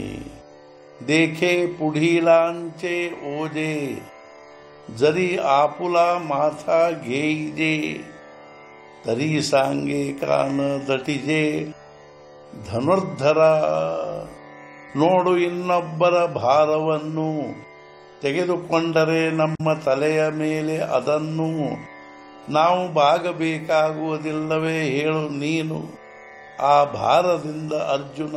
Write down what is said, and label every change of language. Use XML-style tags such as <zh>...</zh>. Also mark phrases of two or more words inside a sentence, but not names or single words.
<mr>ದೇಖೆ पुढीलांचे ओजे जरी आपुला माथा घेईजे तरी सांगे कान दटिजे ಧನುರ್ಧರ.</mr> <kn>ನೋಡು ಇನ್ನೊಬ್ಬರ ಭಾರವನ್ನು ತೆಗೆದುಕೊಂಡರೆ ನಮ್ಮ ತಲೆಯ ಮೇಲೆ ಅದನ್ನು ನಾವು ಬಾಗಬೇಕಾಗುವುದಿಲ್ಲವೇ ಹೇಳು ನೀನು ಆ ಭಾರದಿಂದ ಅರ್ಜುನ.</kn>